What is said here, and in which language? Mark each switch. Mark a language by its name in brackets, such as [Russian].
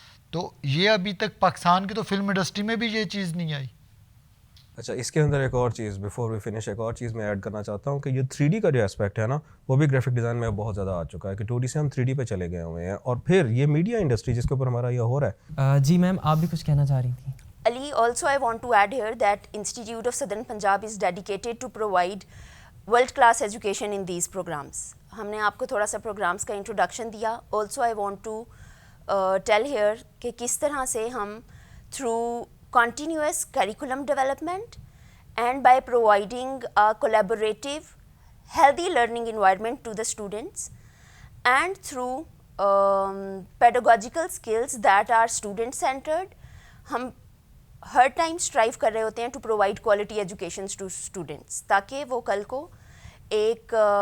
[Urdu] تو یہ ابھی تک پاکستان کی تو فلم انڈسٹری میں بھی یہ چیز نہیں آئی. اچھا, اس کے اندر ایک اور چیز بیفور وی فنش, ایک اور چیز میں ایڈ کرنا چاہتا ہوں کہ یہ 3D کا جو اسپیکٹ ہے نا, وہ بھی گرافک ڈیزائن میں بہت زیادہ آ چکا ہے کہ 2D سے ہم 3D پہ چلے گئے ہوئے ہیں. اور پھر یہ میڈیا انڈسٹری جس کے اوپر ہمارا یہ ہو رہا ہے. جی میم, آپ بھی کچھ کہنا چاہ رہی تھیں. [English] Ali, also I want to add here that Institute of Southern Punjab is dedicated to provide world-class education in these programs. [Urdu] ہم نے آپ کو تھوڑا سا پروگرامس کا انٹروڈکشن دیا. [English] Also I want to tell here [Urdu] کہ کس طرح سے ہم [English] through continuous curriculum development and by providing a collaborative, healthy learning environment to the students and through pedagogical skills that are student-centered, [Urdu] ہم ہر ٹائم اسٹرائیو کر رہے ہوتے ہیں [English] to provide quality education to students, [Urdu] تاکہ وہ کل کو ایک